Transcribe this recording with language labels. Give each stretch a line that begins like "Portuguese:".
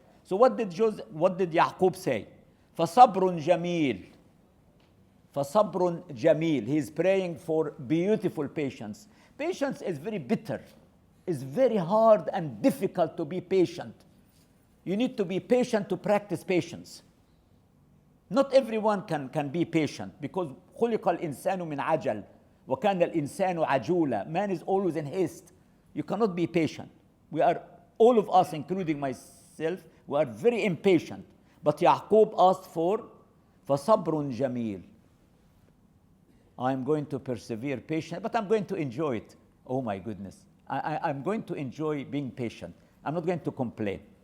English: So what did Yaqub say?
Arabic: فَصَبْرٌ جَمِيلٌ فَصَبْرٌ جَمِيلٌ.
English: He is praying for beautiful patience. Patience is very bitter. It's very hard and difficult to be patient. You need to be patient to practice patience. Not everyone can be patient, because
Arabic: خُلِقَ الْإِنسَانُ مِنْ عَجَلٍ وَكَانَ الْإِنسَانُ عَجُولًا.
English: Man is always in haste. You cannot be patient. We are, all of us, including myself, we are very impatient. But Yaqub asked for
Arabic: فَصَبْرٌ جَمِيلٌ.
English: I'm going to persevere patient, but I'm going to enjoy it. Oh my goodness. I'm going to enjoy being patient. I'm not going to complain.